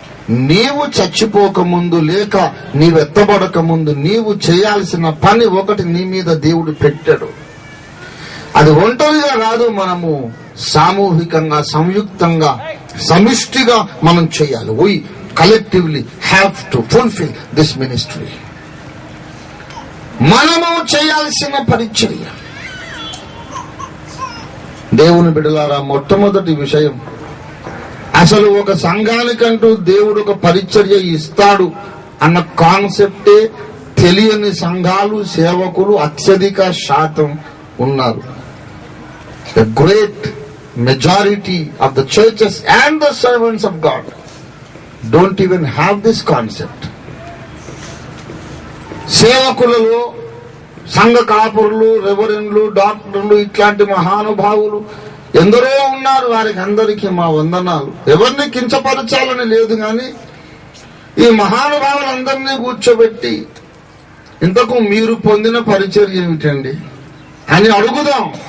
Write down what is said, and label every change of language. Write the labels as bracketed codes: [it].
[te] నీవు చచ్చిపోకముందు, లేక నీవెత్తబడక ముందు నీవు చేయాల్సిన పని ఒకటి నీ మీద దేవుడు పెట్టాడు. అది ఒంటరిగా రాదు, మనము సామూహికంగా, సంయుక్తంగా, సమిష్టిగా మనం చేయాలి. [en] we collectively have to fulfill this ministry. [te] మనము చేయాల్సిన పరిచర్య. దేవుని బిడ్డలారా, మొట్టమొదటి విషయం, అసలు ఒక సంఘానికంటూ దేవుడు ఒక పరిచర్య ఇస్తాడు అన్న కాన్సెప్టే తెలియని సంఘాలు, సేవకులు అత్యధిక శాతం ఉన్నారు. [en] The great majority of the churches and the servants of God don't even have this concept. [te] సేవకులలో సంఘ కాపురులు, రెవరెండ్లు, డాక్టర్లు, ఇట్లాంటి మహానుభావులు ఎందరో ఉన్నారు. వారికి అందరికీ మా వందనాలు. ఎవరిని కించపరచాలని లేదు, కానీ ఈ మహానుభావులందరినీ కూర్చోబెట్టి ఇంతకు మీరు పొందిన పరిచర్య ఏమిటండి అని అడుగుదాం.